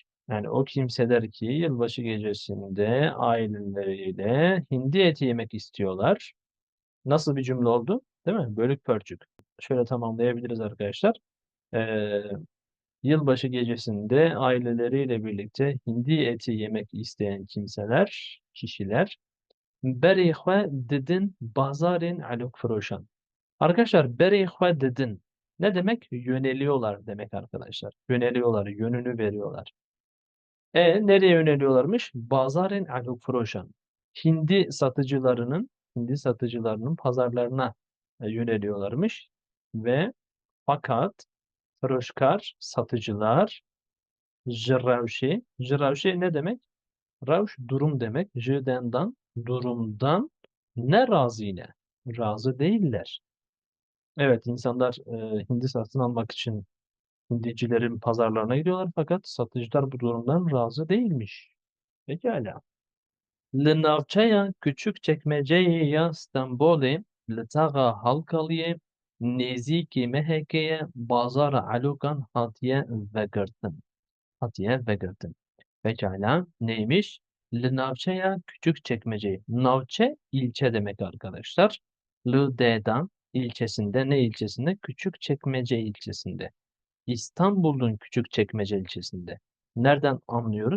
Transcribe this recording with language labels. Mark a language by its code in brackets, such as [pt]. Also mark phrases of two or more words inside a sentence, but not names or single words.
[tr] Yani o kimseler ki yılbaşı gecesinde aileleriyle hindi eti yemek istiyorlar. Nasıl bir cümle oldu? Değil mi? Bölük pörçük. Şöyle tamamlayabiliriz arkadaşlar. Ee, Yılbaşı gecesinde aileleriyle birlikte hindi eti yemek isteyen kimseler, kişiler [ku] berê xwe didin bazarên elokfiroşan. [tr] Arkadaşlar [ku] berê xwe didin [tr] ne demek? Yöneliyorlar demek arkadaşlar. Yöneliyorlar, yönünü veriyorlar. Nereye yöneliyorlarmış? [ku] Bazarên elokfiroşan. [tr] Hindi satıcılarının pazarlarına yöneliyorlarmış ve fakat firoşkar satıcılar jirevşi ne demek? Revş durum demek. [ku] Jdendan durumdan ne razine. [tr] Razı değiller. Evet insanlar hindi satın almak için hindicilerin pazarlarına gidiyorlar fakat satıcılar bu durumdan razı değilmiş. Pekala. [ku] Li navçeya Küçükçekmece'ye ya Stenbolê li taxa Halkalı'ya nêzîkî mehekeye bazara elokan hatiye vegirtin. [tr] Pekala. Neymiş? [ku] Li Navçe'ya Küçükçekmece. [tr] Navçe ilçe demek arkadaşlar. Li D'dan ilçesinde ne ilçesinde? Küçükçekmece ilçesinde. İstanbul'un Küçükçekmece ilçesinde. Nereden anlıyoruz?